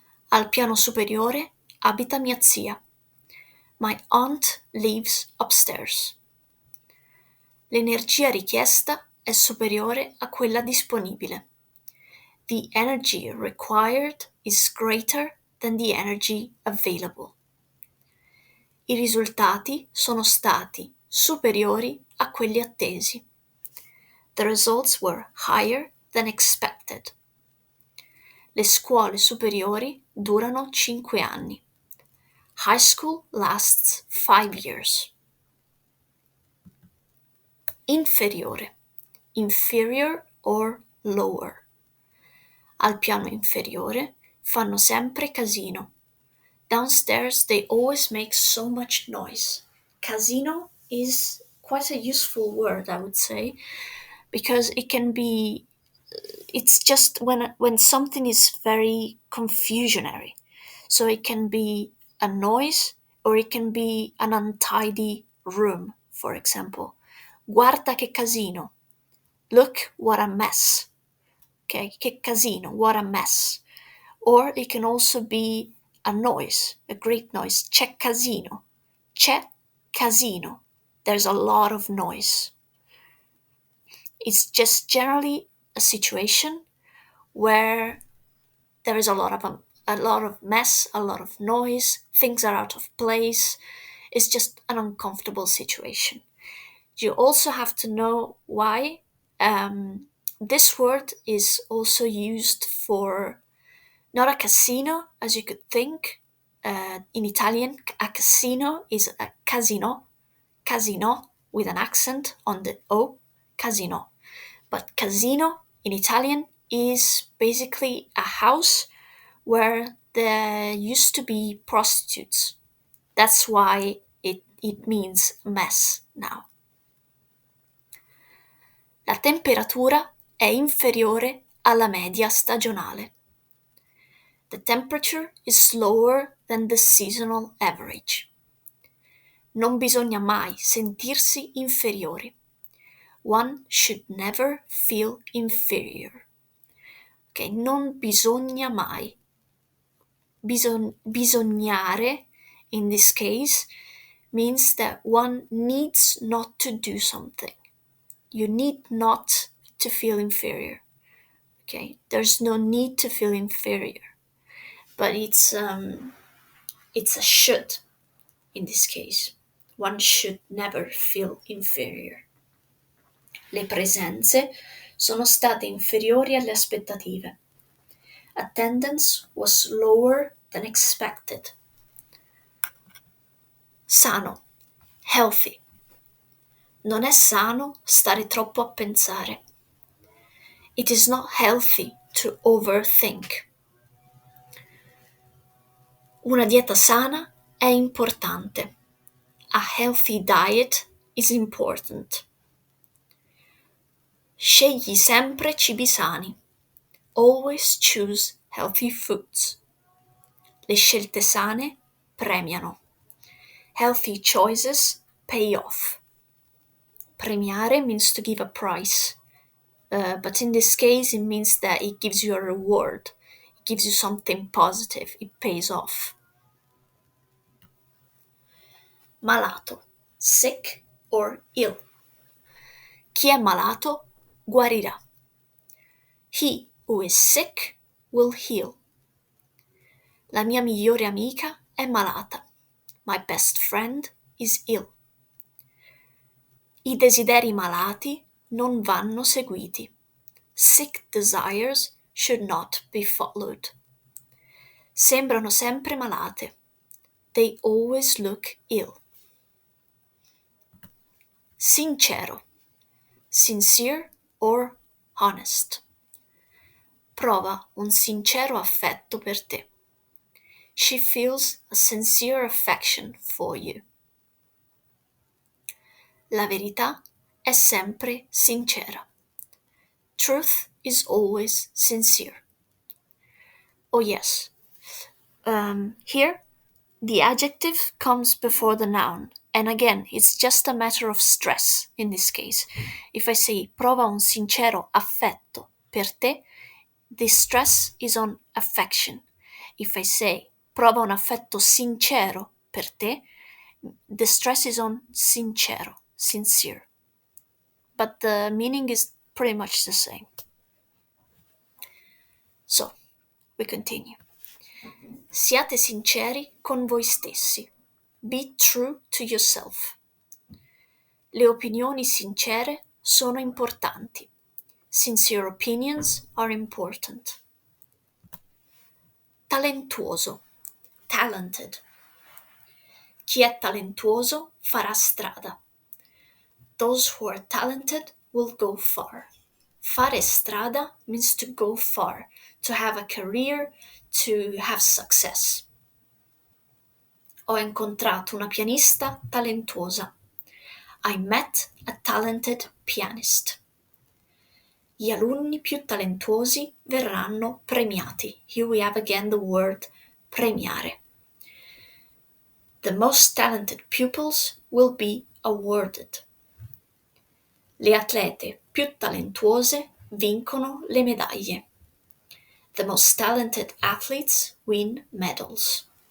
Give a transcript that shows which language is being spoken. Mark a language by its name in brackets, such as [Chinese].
[Italian] Al piano superiore abita mia zia. [English] My aunt lives upstairs. [Italian] L'energia richiesta è superiore a quella disponibile. [English] The energy required is greater than the energy available. [Italian] I risultati sono stati superiori a quelli attesi. [English] The results were higher than expected. [Italian] Le scuole superiori durano 5 anni. [English] High school lasts 5 years. Inferiore. Inferior or lower. [Italian] Al piano inferiore fanno sempre casino. [English] Downstairs they always make so much noise. Casino is quite a useful word, I would say, because it's just when something is very confusionary. So it can be a noise or it can be an untidy room, for example. [Italian] Guarda che casino. [English] Look what a mess. Okay, [Italian] che casino, [English] what a mess. Or it can also be a noise, a great noise. [Italian] C'è casino. C'è casino. [English] There's a lot of noise. It's just generally a situation where there is a lot of mess, a lot of noise, things are out of place. It's just an uncomfortable situation. You also have to know why this word is also used for not a casino, as you could think. In Italian, a casino is a casino, casino with an accent on the O, casino. But casino in Italian is basically a house where there used to be prostitutes. That's why it means mess now. [Italian] La temperatura è inferiore alla media stagionale. [English] The temperature is lower than the seasonal average. [Italian] Non bisogna mai sentirsi inferiori. [English] One should never feel inferior. [Italian] Ok, non bisogna mai. [English] Bisognare, in this case, means that one needs not to do something. You need not to feel inferior. Okay, there's no need to feel inferior. But it's a should in this case. One should never feel inferior. [Italian] Le presenze sono state inferiori alle aspettative. [English] Attendance was lower than expected. Sano, healthy. [Italian] Non è sano stare troppo a pensare. [English] It is not healthy to overthink. [Italian] Una dieta sana è importante. [English] A healthy diet is important. [Italian] Scegli sempre cibi sani. [English] Always choose healthy foods. [Italian] Le scelte sane premiano. [English] Healthy choices pay off. Premiare means to give a prize, but in this case it means that it gives you a reward. It gives you something positive, it pays off. [Italian] Malato, [English] sick or ill. [Italian] Chi è malato guarirà. [English] He who is sick will heal. [Italian] La mia migliore amica è malata. [English] My best friend is ill. [Italian] I desideri malati non vanno seguiti. [English] Sick desires should not be followed. [Italian] Sembrano sempre malate. [English] They always look ill. Sincero, sincere or honest. [Italian] Prova un sincero affetto per te. [English] She feels a sincere affection for you. [Italian] La verità è sempre sincera. [English] Truth is always sincere. Oh yes. Here, the adjective comes before the noun. And again, it's just a matter of stress in this case. If I say [Italian] prova un sincero affetto per te, [English] the stress is on affection. If I say [Italian] prova un affetto sincero per te, [English] the stress is on sincero, sincere. But the meaning is pretty much the same. So, we continue. [Italian] Siate sinceri con voi stessi. [English] Be true to yourself. [Italian] Le opinioni sincere sono importanti. [English] Sincere opinions are important. [Italian] Talentuoso. Talented. Chi è talentuoso farà strada. [English] Those who are talented will go far. Fare strada means to go far, to have a career, to have success. [Italian] Ho incontrato una pianista talentuosa. [English] I met a talented pianist. [Italian] Gli alunni più talentuosi verranno premiati. [English] Here we have again the word premiare. The most talented pupils will be awarded. [Italian] Le atlete più talentuose vincono le medaglie. [English] The most talented athletes win medals.